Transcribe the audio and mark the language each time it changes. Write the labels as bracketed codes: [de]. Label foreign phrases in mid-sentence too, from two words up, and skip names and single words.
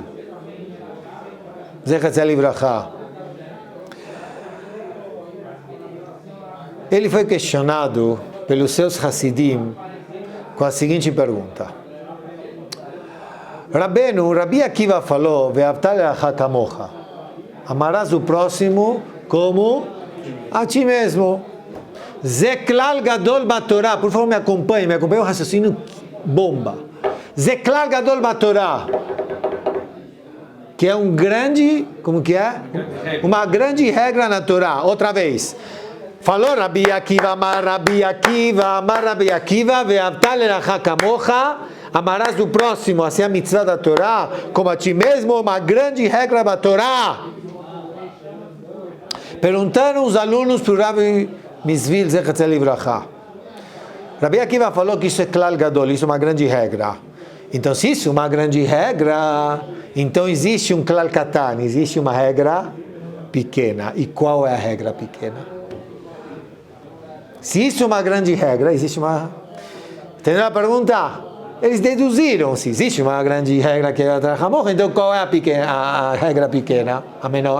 [he] זכר לברכה. [pt] Ele foi questionado pelos seus Hassidim com a seguinte pergunta. Rabi Akiva falou, [he] ואהבת לרעך כמוך. [pt] Amarás o próximo como a ti mesmo. [he] זה כלל גדול בתורה. [pt] Por favor, me acompanhe o raciocínio bomba. [he] זה כלל גדול בתורה. [pt] Que é um grande, como que é? Uma grande regra na Torá. Outra vez. Falou Rabi Akiva, [he] אמר רבי עקיבא, ואהבת לרעך כמוך. [pt] Amarás do próximo, assim a mitzvah da Torá, como a ti mesmo, uma grande regra da Torá. Perguntaram os alunos para o Rabi Mizvil, [he] זכר לברכה. [pt] Rabi Akiva falou que isso é [he] כלל גדול, [pt] isso é uma grande regra. Então, se isso é uma grande regra, então existe um [he] כלל קטן, [pt] existe uma regra pequena. E qual é a regra pequena? Se isso é uma grande regra, existe uma... Entendeu a pergunta? Eles deduziram se existe uma grande regra que é a Trahamor, então qual é a regra pequena, a menor?